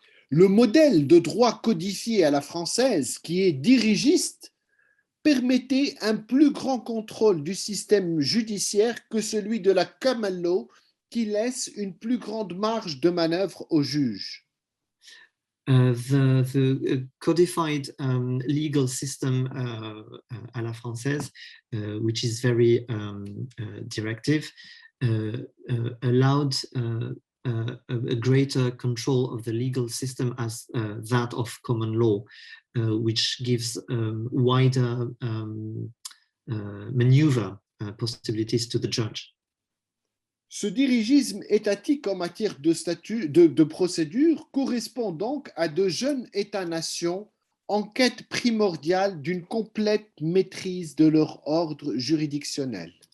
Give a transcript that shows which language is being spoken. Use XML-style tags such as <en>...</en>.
<fr>Le modèle de droit codifié à la française, qui est dirigiste, permettait un plus grand contrôle du système judiciaire que celui de la common law, qui laisse une plus grande marge de manœuvre aux juges.</fr> <en>The codified legal system à la française, which is very directive, allowed a greater control of the legal system as that of common law, which gives wider maneuver possibilities to the judge.</en> <fr>Ce dirigisme étatique en matière de procédure correspond donc à de jeunes États-nations en quête primordiale d'une complète maîtrise de leur ordre juridictionnel.</fr>